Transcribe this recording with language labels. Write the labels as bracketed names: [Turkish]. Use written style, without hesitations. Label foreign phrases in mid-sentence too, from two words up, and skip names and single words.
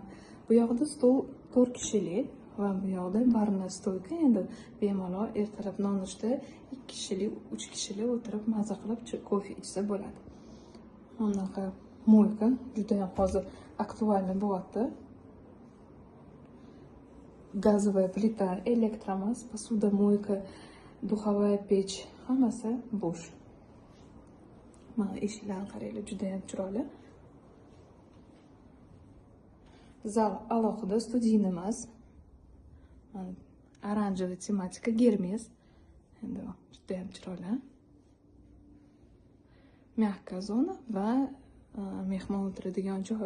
[Uzbek] Bu yoqda stol 4 kishilik va bu yoqda [Russian] барна столка. [Uzbek] Endi bemalol ertalab nonushta 2 kishilik, 3 kishilik o'tirib maza qilib kofe ichsa bo'ladi. Unaqa mo'yka juda ham hozir aktualni bo'lyapti. [Russian] Газовая плита, электромаз, посудомойка, духовая печь, [Uzbek] hammasi bo'sh. Mana eshiklarni qaranglar, juda ham chiroyli. Zal alohida studiyni emas. [Russian] оранжевый тематика, [Uzbek] Germes. Endi juda ham chiroyli. [Russian] мягкая зона [Uzbek] va mehmon o'tiradigan joy.